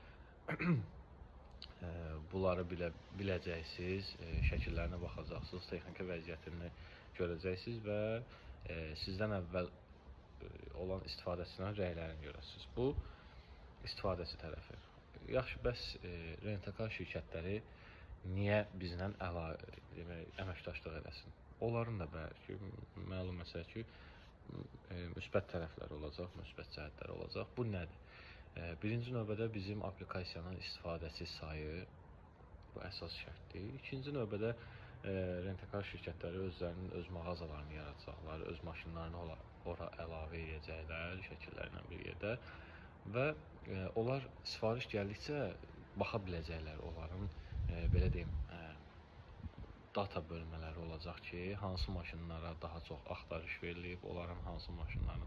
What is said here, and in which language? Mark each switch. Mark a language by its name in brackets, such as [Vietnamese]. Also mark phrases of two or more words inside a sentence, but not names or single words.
[Azerbaijani] Bunları biləcəksiniz, şəkillərinə baxacaqsınız, texniki vəziyyətini görəcəksiniz və sizdən əvvəl olan istifadəçilərin rəylərini görəsiniz. Bu istifadəçi tərəfi. Yaxşı, bəs rent-a-car şirkətləri niyə bizlə əməkdaşlıq eləsin? Onların da bəlkə məlum məsələ ki, müsbət tərəfləri olacaq, müsbət cəhətləri olacaq. Bu nədir? Birinci növbədə bizim aplikasiyanın istifadəçi sayı bu əsas şərtdir. İkinci növbədə rent-a-car şirkətləri özlərinin öz mağazalarını yaradacaqlar, öz maşınlarını ora əlavə edəcəklər şəkillərlə bir yerdə və onlar sifariş gəldikcə baxa biləcəklər onların belə deyim data bölmələri olacaq ki, hansı maşınlara daha çox axtarış verilib, onların hansı maşınlarına